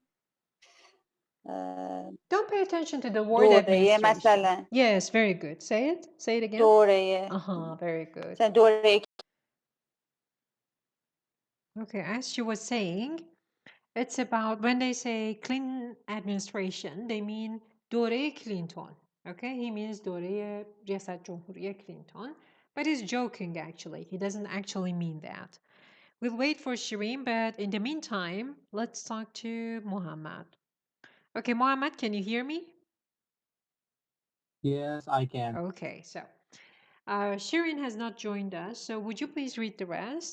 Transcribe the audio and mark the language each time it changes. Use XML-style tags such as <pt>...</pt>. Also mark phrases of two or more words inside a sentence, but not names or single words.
<en>Don't pay attention to the word administration.</en> <fa>مثلا.</fa> <en>Yes, very good. Say it. Say it again.</en> <fa>دوره.</fa> <en>Very good.</en> <fa>دوره.</fa> <en>Okay, as she was saying, it's about when they say Clinton administration, they mean</en> <fa>دوره کلینتون.</fa> <en>Okay, he means</en> <fa>دوره ریاست جمهوری کلینتون,</fa> <en>but he's joking actually. He doesn't actually mean that. We'll wait for Shireen, but in the meantime, let's talk to Muhammad. Okay, Muhammad, can you hear me? Yes, I can. Okay, so Shireen has not joined us, so would you please read the rest?</en>